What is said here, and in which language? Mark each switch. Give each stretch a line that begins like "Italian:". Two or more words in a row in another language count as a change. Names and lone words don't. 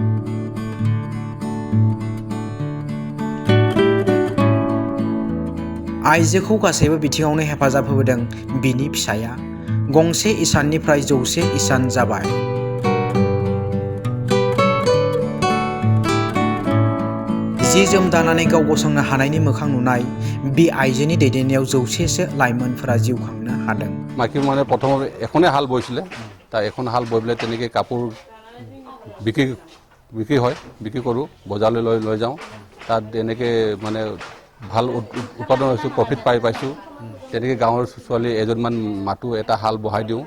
Bodo: आइजोखौ गासैबो बिथिङावनो हेफाजाब होबोदों बिनि फिसाया। गंसे इसाननिफ्राय 100 इसान जाबाय। जि-जोम दानानै गाव गसंनो हानायनि मोखां नुनाय बि आइजोनि दैदेननायाव 100सो लाइमोनफोरा जिउ खांनो हादों।
Assamese: মাইকী মানে প্ৰথমে এখনে হাল বৈছিলে, তাৰ এখন হাল বৈ পেলাই তেনেকৈ কাপোৰ বিক্ৰী হয়, বিক্ৰী কৰোঁ, বজাৰলৈ লৈ যাওঁ। তাত এনেকৈ মানে ভাল উৎপাদন হৈছোঁ, প্ৰফিট পাইছোঁ। তেনেকৈ গাঁৱৰ ছোৱালী এজনমান মাতো, এটা হাল বহাই দিওঁ।